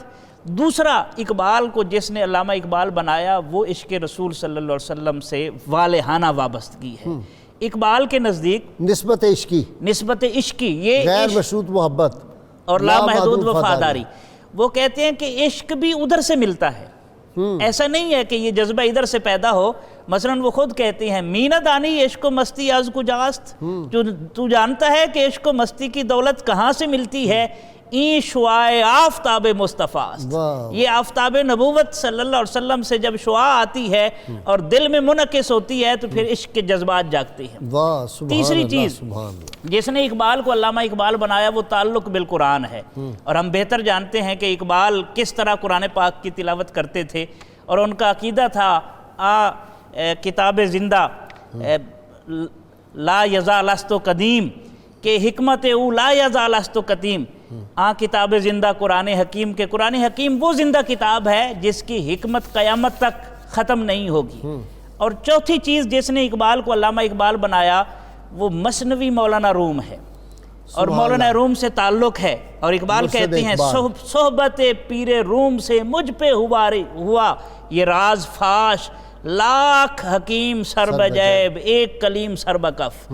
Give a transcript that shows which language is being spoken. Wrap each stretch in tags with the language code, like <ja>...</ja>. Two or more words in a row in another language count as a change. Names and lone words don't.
<ur>دوسرا اقبال کو جس نے علامہ اقبال بنایا وہ عشق رسول صلی اللہ علیہ وسلم سے والہانہ وابستگی ہے. اقبال کے نزدیک نسبت عشقی، یہ غیر مشروط محبت اور لامحدود وفاداری. وہ کہتے ہیں کہ عشق بھی ادھر سے ملتا ہے، ایسا نہیں ہے کہ یہ جذبہ ادھر سے پیدا ہو. مثلاً وہ خود کہتے ہیں</ur> <fa>مینہ دانی عشق و مستی از کجاست،</fa> <ur>تو جانتا ہے کہ عشق و مستی کی دولت کہاں سے ملتی ہے؟</ur> <fa>این شعاع آفتاب مصطفیٰ است.</fa> <ur>یہ آفتاب نبوت صلی اللہ علیہ وسلم سے جب شعاع آتی ہے اور دل میں منعکس ہوتی ہے تو پھر عشق کے جذبات جاگتے ہیں. تیسری چیز جس نے اقبال کو علامہ اقبال بنایا وہ تعلق بالقرآن ہے. اور ہم بہتر جانتے ہیں کہ اقبال کس طرح قرآن پاک کی تلاوت کرتے تھے، اور ان کا عقیدہ تھا</ur> <fa>کتاب زندہ لا یزال است قدیم، کہ حکمت او لا یزال است قدیم. کتاب زندہ قرآن حکیم،</fa> <ur>کے قرآن حکیم وہ زندہ کتاب ہے جس کی حکمت قیامت تک ختم نہیں ہوگی. اور چوتھی چیز جس نے اقبال کو علامہ اقبال بنایا وہ مثنوی مولانا روم ہے، اور مولانا روم سے تعلق ہے. اور اقبال کہتے ہیں صحبت پیر روم سے مجھ پہ ہوا یہ راز فاش، لاکھ حکیم سر بجیب ایک کلیم سر بکف.</ur>